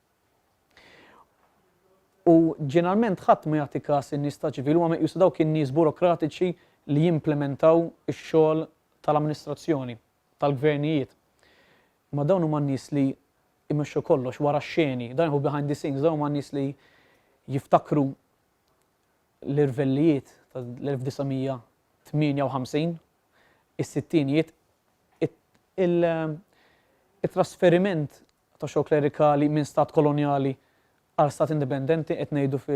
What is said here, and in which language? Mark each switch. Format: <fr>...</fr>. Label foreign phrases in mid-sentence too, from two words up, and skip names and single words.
<mt>U ġeneralment ħadd ma jagħti każ in-nies ta' ċivil huwa meqjusu dawk in-nies burokratiċi li jimplementaw ix-xogħol tal-amministrazzjoni, tal-gvernijiet. Ma dawn huma n-nies li jmexxu kollox wara x-xeni, dan hu</mt> <en>behind the scenes,</en> <mt>dawn huma n-nies li jiftakru l-irvellijiet tal-1958, is-sittinijiet, it-trasferiment ta' xogħol klerikali minn stat kolonjali għal stat indipendenti qed ngħidu</mt>